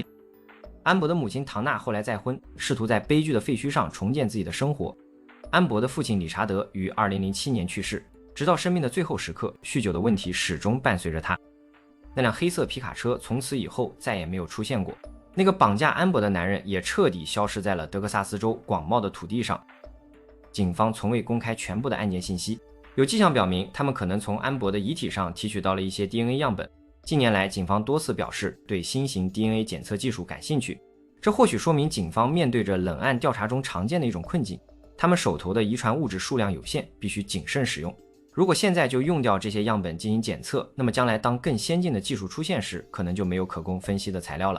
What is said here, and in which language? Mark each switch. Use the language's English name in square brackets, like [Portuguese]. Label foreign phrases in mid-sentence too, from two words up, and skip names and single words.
[Chinese] 安柏的母親唐娜後來再婚，試圖在悲劇的廢墟上重建自己的生活。安柏的父親理查德於2007年去世，直到生命的最後時刻，酗酒的問題始終伴隨着他。那輛黑色皮卡車從此以後再也沒有出現過，那個綁架安柏的男人也徹底消失在了德克薩斯州廣袤的土地上。警方從未公開全部的案件信息，有跡象表明他們可能從安柏的遺體上提取到了一些 DNA 樣本。近年來，警方多次表示對新型 DNA 檢測技術感興趣，這或許說明警方面對着冷案調查中常見的一種困境，他們手頭的遺傳物質數量有限，必須謹慎使用。如果現在就用掉這些樣本進行檢測，那麼將來當更先進的技術出現時，可能就沒有可供分析的材料了。